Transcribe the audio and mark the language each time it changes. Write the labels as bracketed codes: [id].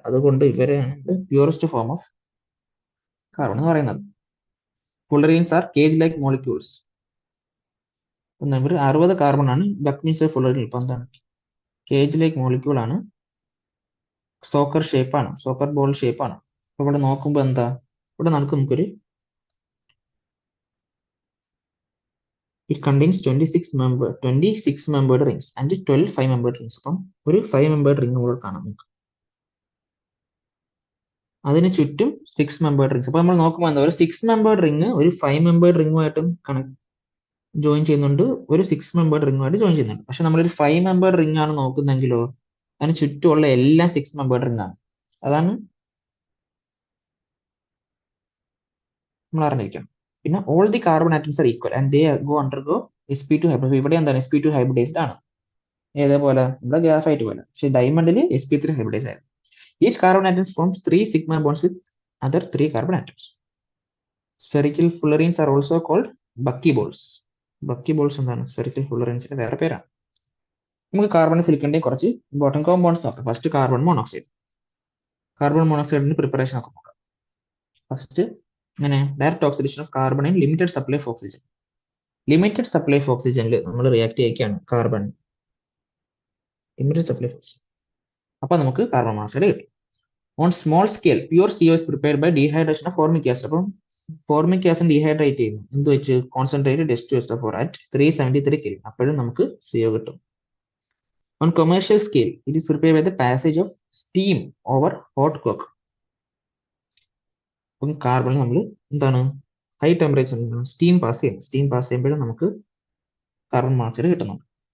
[ml] അതുകൊണ്ട് ഇവരാണ് purest form of carbon എന്ന് പറയുന്നത്. [en] Fullerenes are cage like molecules. [ml] ഇവർ 60 കാർബൺ ആണ് ബക്ക്മിൻസ്റ്റർ ഫുള്ളറിൻ. ഇപ്പൊ എന്താണ്, കേജ് ലൈക്ക് മോളിക്യൂൾ ആണ്, സോക്കർ ബോൾ ഷേപ്പ് ആണ്. അപ്പൊ ഇവിടെ നോക്കുമ്പോൾ എന്താ, ഇവിടെ നമുക്കൊരു [en] it contains 26 membered rings and 12 5-membered rings. [ml] അപ്പം ഒരു 5-membered റിംഗ് കൂടെ കാണാം നമുക്ക്. അതിന് ചുറ്റും 6-membered rings. അപ്പൊ നമ്മൾ നോക്കുമ്പോൾ എന്താ, ഒരു 6-membered റിംഗ് ഒരു 5-membered റിംഗുമായിട്ടും ജോയിൻ ചെയ്യുന്നുണ്ട്, ഒരു 6-membered റിംഗുമായിട്ട് ജോയിൻ ചെയ്യുന്നുണ്ട്. പക്ഷെ നമ്മളൊരു 5-membered റിംഗ് ആണ് നോക്കുന്നെങ്കിലോ അതിന് ചുറ്റുമുള്ള എല്ലാം 6-membered റിംഗ് ആണ്. അതാണ് നമ്മൾ അറിഞ്ഞിരിക്കണം. [en] പിന്നെ all the carbon atoms are equal and they undergo sp2 hybrid. [ml] ഇവിടെ എന്താണ്, sp2 ഹൈബ്രിഡൈസ്ഡ് ആണ്. ഏതേപോലെ, ഇവിടെ ഗ്രാഫൈറ്റ് പോലെ. പക്ഷെ ഡയമണ്ടിൽ sp3 ഹൈബ്രിഡൈസ് ആയിരുന്നു. [en] Each carbon atom forms 3 sigma bonds with other 3 carbon atoms. Spherical fullerenes are also called buckyballs. [ml] Buckyballs എന്താണ്, spherical fullerenesന്റെ വേറെ പേരാണ്. നമുക്ക് കാർബൺ സിലിക്കണിന്റെ കുറച്ച് ഇമ്പോർട്ടൻറ്റ് കോമ്പൗണ്ട്സ് നോക്കാം. First carbon monoxide. Carbon മോണോക്സൈഡിന്റെ preparation ഒക്കെ നോക്കാം. ഫസ്റ്റ് ഇങ്ങനെ [en] Direct oxidation of carbon and limited supply of oxygen. [ml] Limited supply of ഓക്സിജനിൽ നമ്മൾ react ചെയ്യിക്കുകയാണ് carbon, limited supply of oxygen. അപ്പൊ നമുക്ക് കാർബൺ മോണോക്സൈഡ് കിട്ടും. [en] On small scale pure CO is prepared by dehydration of formic acid. [ml] അപ്പം formic acid dehydrate ചെയ്യുന്നു, എന്ത് വെച്ച്, concentrated H2SO4 at 373 Kelvin. അപ്പോഴും നമുക്ക് CO കിട്ടും. [en] On commercial scale it is prepared by the passage of steam over hot coke. [ml] അപ്പം carbon നമ്മൾ എന്താണ്, ഹൈ ടെമ്പറേച്ചർ സ്റ്റീം പാസ് ചെയ്യുമ്പോഴും നമുക്ക് കാർബൺ മോണോക്സൈഡ് കിട്ടുന്നുണ്ട്.